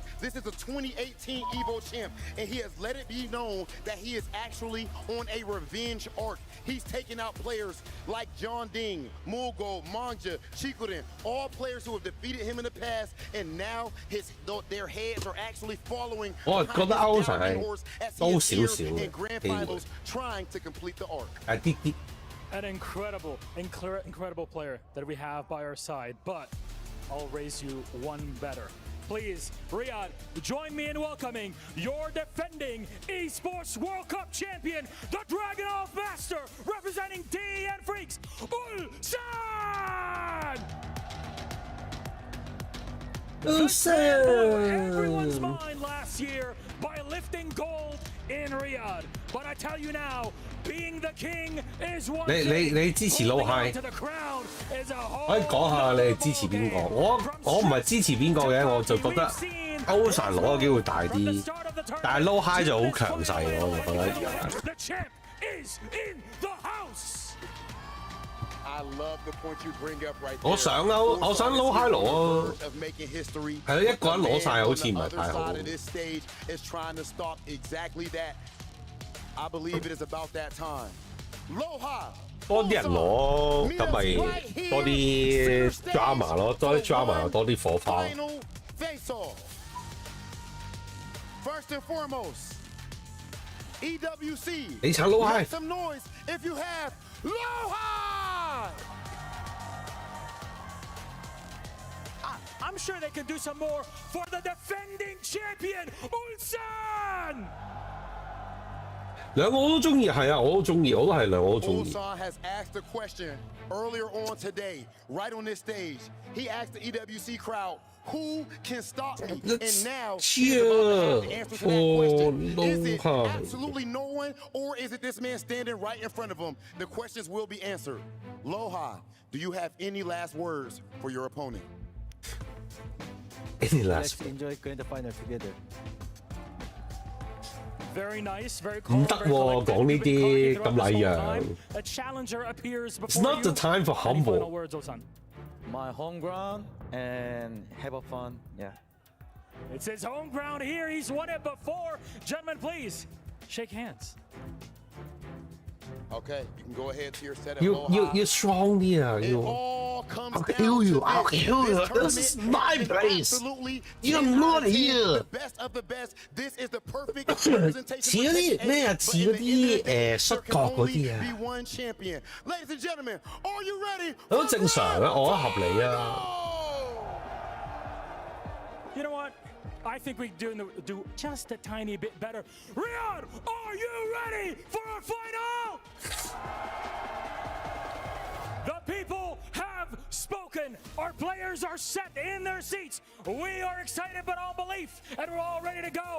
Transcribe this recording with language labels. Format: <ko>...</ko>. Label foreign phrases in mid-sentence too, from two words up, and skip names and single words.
<en>This is a 2018 EVO champ, and he has let it be known that he is actually on a revenge arc. He's taken out players like John Ding, Mulgo, Manja, Chikurin, all players who have defeated him in the past, and now their heads are actually following</en> <yue>我覺得歐神係高少少</yue> <en>in grand finals, trying to complete the arc. An incredible player that we have by our side, but I'll raise you one better. Please, Riyadh, join me in welcoming your defending Esports World Cup champion, the Dragunov Master, representing DN Freaks, Ulsan! Ulsan! Everyone's mind last year by lifting gold in Riyadh. But I tell you now, being the king is one thing.</en> <yue>你支持老嗨？可以講下你係支持邊個？我唔係支持邊個嘅，我就覺得歐神攞嘅機會大啲，但係 low high 就好強勢咯，我就覺得而家。</yue> <en>The champ is in the house. I love the point you bring up right there.</en> <yue>我想 low high 攞啊，係咯，一個人攞晒好似唔係太好。</yue> <en>I believe it is about that time. Loha.</en> <yue>多啲人攞，咁咪多啲 drama 咯，多啲 drama 多啲火花。</yue> <en>First and foremost, EWC.</en> <yue>你撐 low high.</yue> <en>Make some noise if you have Loha. I'm sure they can do some more for the defending champion, Ulsan!</en> <yue>兩個我都中意，係啊，我都中意，我都係兩個都中意。</yue> <en>Ulsan has asked a question earlier on today, right on this stage. He asked the EWC crowd, who can stop me? And now he's about to have the answer to that question. Is it absolutely no one, or is it this man standing right in front of him? The questions will be answered. Loha, do you have any last words for your opponent? Any last Let's enjoy grand final together. Very nice, very</en> <yue>唔得喎，講呢啲咁禮讓。</yue> <en>A challenger appears before It's not the time for humble. Final words, Ulsan. My home ground and have a fun. Yeah. It's his home ground here. He's won it before. Gentlemen, please shake hands. Okay, you can go ahead to your setup. You strong</en> <yue>啲啊，</yue> <en>It all comes I'll down kill you. to I'll kill you. This is my place. You're not here. The best of the best. This is the perfect representation.</en> <yue>似嗰啲咩啊？似嗰啲摔角嗰啲啊。</yue> <en>Be one champion. Ladies and gentlemen, are you ready?</en> <yue>都正常啊，我合理啊。</yue> <en>You know what? I think we do just a tiny bit better. Riyadh, are you ready for our final? The people have spoken. Our players are set in their seats. We are excited beyond belief, and we're all ready to go.</en>